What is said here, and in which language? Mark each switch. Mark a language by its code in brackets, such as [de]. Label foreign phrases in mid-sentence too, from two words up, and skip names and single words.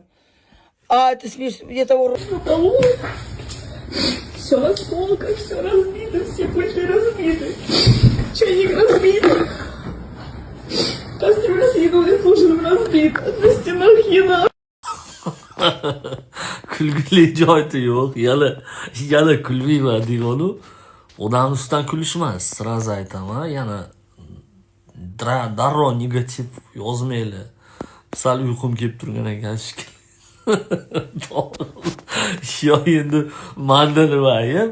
[ru] А это смешно. Где того рот. Все в осколках, все разбито, все пути разбиты. Чайник разбит. Кастрюля с едой с ужином разбита. На стенах еда. [uz] Kulgili joyi yo'q. Yana kulmayman deganu. Odam ustidan kulish emas, sразу aytaman. Yana darrov negativ yozmaylar. Sal uyqum kelib turgan ekan shekilli. Yo endi manda nima ayb?